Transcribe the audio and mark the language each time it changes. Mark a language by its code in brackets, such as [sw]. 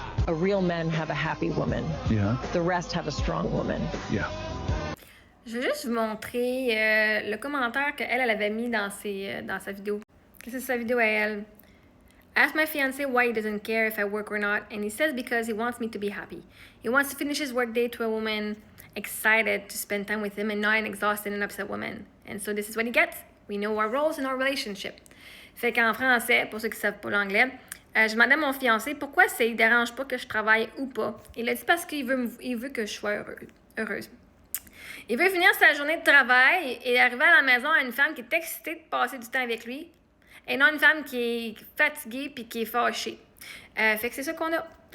[en] a real men have a happy woman. Yeah. The rest have a strong woman. Yeah. [fr] Je vais juste vous montrer le commentaire qu'elle avait mis dans sa vidéo. C'est sa vidéo à elle. [en] Ask my fiancé why he doesn't care if I work or not, and he says because he wants me to be happy. He wants to finish his workday to a woman excited to spend time with him and not an exhausted and upset woman. And so this is what he gets. We know our roles in our relationship. [fr] Fait qu'en français, pour ceux qui ne savent pas l'anglais, je demandais à mon fiancé pourquoi ça ne dérange pas que je travaille ou pas. Il a dit parce qu'il veut que je sois heureuse. Il veut finir sa journée de travail et arriver à la maison à une femme qui est excitée de passer du temps avec lui et non une femme qui est fatiguée puis qui est fâchée. Fait que c'est ça qu'on a.